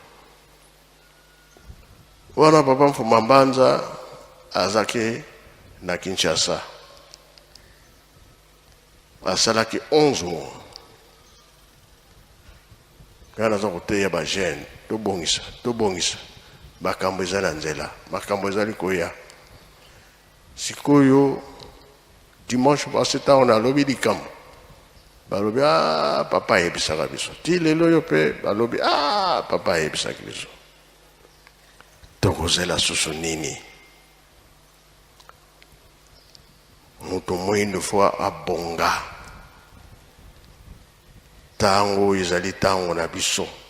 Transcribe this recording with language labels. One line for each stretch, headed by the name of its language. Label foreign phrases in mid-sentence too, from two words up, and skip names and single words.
Lingala: Wana papa Mfuma Mbanza azaki na Kinshasa, asalaki 11 mois. Kana za koteya ba jeune tobongisa makambo ezali na nzela, makambo ezali koya. Sikoyo
French: dimanche passé on a
Lingala: lobi likambo balobi papa yebisaka biso, ti lelo yo pe balobi papa yebisaki biso. Tokozela susu nini? Moto moyindo fois abonga tango ezali tango na biso.